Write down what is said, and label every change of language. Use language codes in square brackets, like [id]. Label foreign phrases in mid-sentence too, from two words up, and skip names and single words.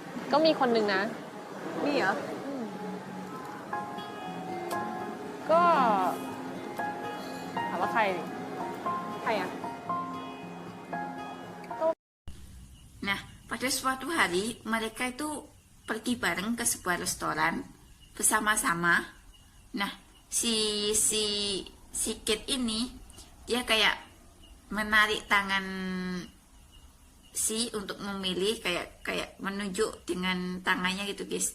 [th] ก็มีคนหนึ่งนะ มีเหรอ ก็ถามว่าใครดิ ใครอ่ะ [id] Nah, pada suatu hari mereka itu pergi bareng ke sebuah restoran bersama-sama. Nah, si Kate ini dia kayak menarik tangan si untuk memilih, kayak menunjuk dengan tangannya gitu guys.